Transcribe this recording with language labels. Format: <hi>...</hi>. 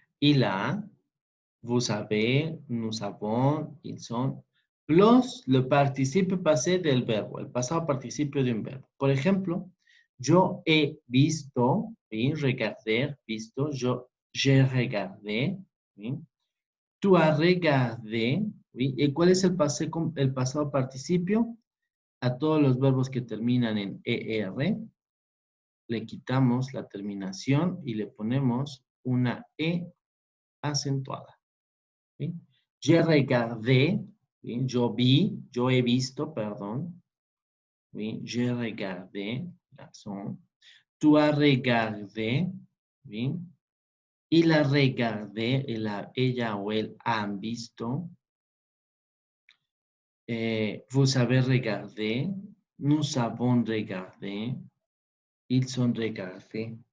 <fr>Il a, vous avez, nous avons, ils sont, plus le participe passé</fr> <es>del verbo, el pasado participio de un verbo. Por ejemplo, yo he visto, ¿sí?</es> <fr>Regarder, visto, j'ai regardé, ¿sí?</fr> <es>Tú has regardé, ¿sí? ¿Y cuál es el pasado participio? A todos los verbos que terminan en ER, le quitamos la terminación y le ponemos una E acentuada. ¿Sí?</es> <fr>Je regardé,</fr> <es>¿sí? Yo he visto, perdón. ¿Sí?</es> <fr>Je regardé,</fr> <es>razón. Tú has regardé, ¿sí?</es> <fr>Il a regardé,</fr> <es>ella o él han visto.</es> <fr>Vous avez regardé, nous avons regardé, ils ont regardé.</fr>